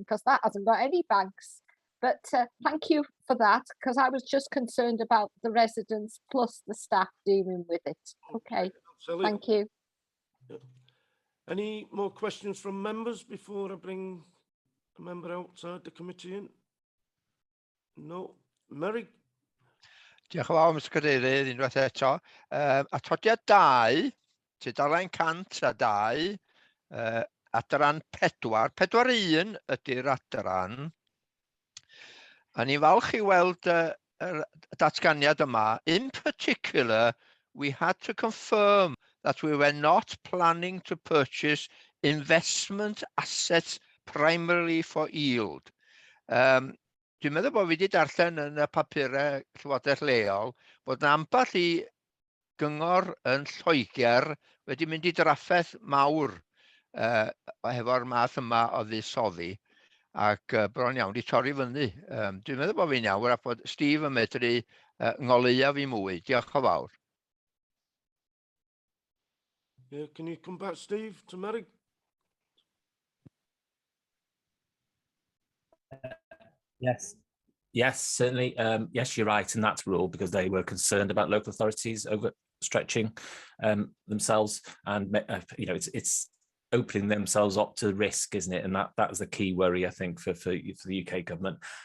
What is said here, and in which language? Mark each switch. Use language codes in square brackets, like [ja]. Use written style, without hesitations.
[en] Because that hasn't got any banks. But thank you for that, because I was just concerned about the residents plus the staff dealing with it. Okay, thank you. Any more questions from members before I bring a member outside the committee in? No. Mary? [cy] Diolch yn fawr, Mr Cadeirydd, unwaith eto. Atodiad 2, tudalen 102, adran 4, 4.1 ydy'r adran. A ni'n falch i weld y datganiad yma. [en] In particular, we had to confirm that we were not planning to purchase investment assets primarily for yield. [cy] Dwi'n meddwl bod fi wedi darllen yn y papurau Llywodraeth leol bod yna ambell i gyngor yn Lloegr wedi mynd i drafferth mawr hefo'r math yma o fuddsoddi ac bron iawn di torri fyny. Dwi'n meddwl bod fi'n iawn a bod Steve yn medru ngoleuo fi mwy. Diolch yn fawr. [en] Yeah, can you come back, Steve, to Mary? Yes, certainly. Yes, you're right, and that's rule because they were concerned about local authorities overstretching themselves, and you know, it's opening themselves up to risk, isn't it? And that is the key worry, I think, for the UK government.